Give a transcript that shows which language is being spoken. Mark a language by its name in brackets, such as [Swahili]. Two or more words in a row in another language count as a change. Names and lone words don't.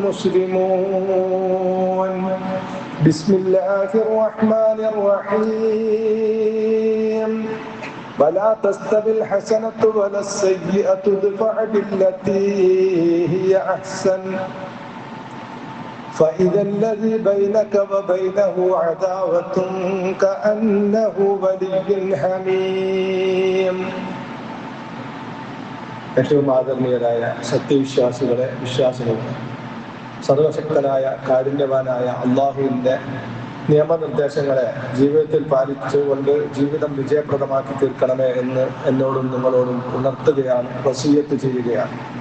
[Arabic] مسلمون بسم الله الرحمن الرحيم ولا تستوي الحسنة ولا السيئة ادفع بالتي هي أحسن فإذا الذي بينك وبينه عداوة كأنه ولي حميم. [Malayalam] ഏറ്റവും ആദരണീയരായ സത്യവിശ്വാസികളെ വിശ്വാസികളെ, സർവശക്തനായ കാരുണ്യവാനായ അള്ളാഹുവിൻ്റെ നിയമനിർദ്ദേശങ്ങളെ ജീവിതത്തിൽ പാലിച്ചുകൊണ്ട് ജീവിതം വിജയപ്രദമാക്കി തീർക്കണമേ എന്ന് എന്നോടും നിങ്ങളോടും ഉണർത്തുകയാണ്, വസിയ്യത്ത് ചെയ്യുകയാണ്.